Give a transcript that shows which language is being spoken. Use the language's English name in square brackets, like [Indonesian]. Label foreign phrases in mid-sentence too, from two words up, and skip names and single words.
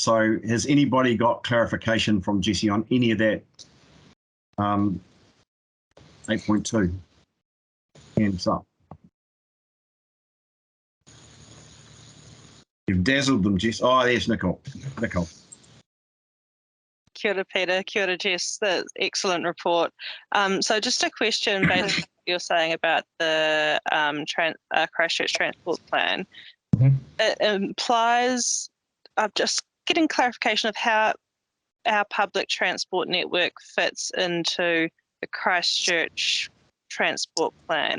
[English] So has anybody got clarification from Jesse on any of that 8.2. Hands up. You've dazzled them, Jess. Oh, there's Nicole. Nicole. [Māori] Kia ora, Peter. Kia ora, Jess. [English] That's excellent report. So just a question based on what you're saying about the Christchurch Transport Plan. It implies, I'm just getting clarification of how our public transport network fits into the Christchurch Transport Plan.